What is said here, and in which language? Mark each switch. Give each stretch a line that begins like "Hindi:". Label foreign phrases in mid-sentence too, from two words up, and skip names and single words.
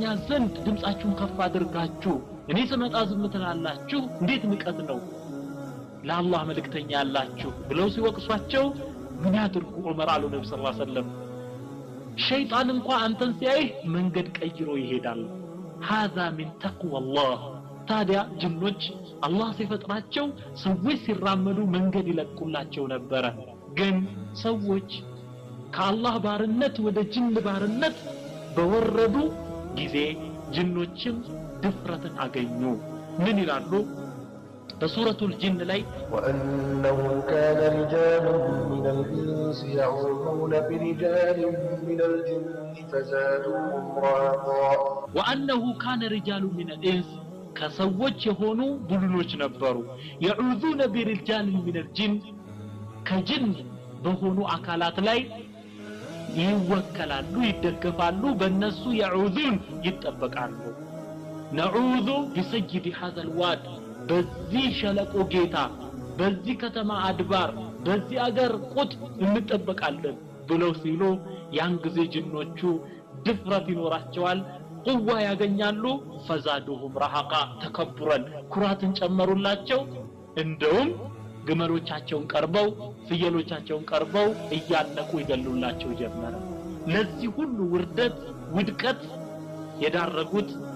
Amharic: ዘንድ ድምጻችሁን ከፍ አድርጋችሁ እኔ ስመጣ ዝም ትላላችሁ እንዴት ንቀት ነው ለአላህ መልእክተኛ ያላችሁ ብለው ሲወቅሷቸው ምን ያድርጉ ዑመር አሉ ነብዩ
Arabic: صلى الله عليه وسلم
Amharic: ሸይጣን እንኳን አንተን ሲያይ መንገድ ቀይሮ ይሄዳል
Arabic: هذا من تقوى الله
Amharic: ታዲያ ጅኖች አላህ ሲፈጥራቸው ሰዎች ሲራመዱ መንገድ ይለቁላቸው ነበር ግን ሰዎች ከአላህ ባርነት ወደ ጅን ባርነት በወረዱ ጊዜ ጅኖችም ድፍረትን አገኙ ምን ይላሉ በሱረቱል ጂን ላይ
Arabic: وأنه كان رجال من الإنس يعوذون برجال من الجن فزادوهم رهقا وأنه كان رجال من الإنس
Amharic: ከሰዎች የሆኑ ቡድኖች ነበሩ
Arabic: يعوذون برجال من الجن
Amharic: ከጅን በሆኑ አካላት ላይ ይወከላሉ ይደገፋሉ በእነሱ يعوذون ይጠበቃሉ
Arabic: نعوذ بسيد هذا الواد
Amharic: በዚህ ሸለቆ ጌታ በዚህ ከተማ አድባር በዚህ አገር ቁጥ እንጠበቃለን ብለው ሲሉ ያን ጊዜ ጅኖቹ ድፍረት ይኖራቸዋል ቁዋ ያገኛሉ
Arabic: فزادوهم رهقا
Amharic: ተከብረን ኩራትን ጨመሩላቸው እንደውም ግመሎቻቸውን ቀርበው ፍየሎቻቸውን ቀርበው እያነቁ ይገሉላቸው ጀመረ ለዚህ ሁሉ ውድቀት የዳረጉት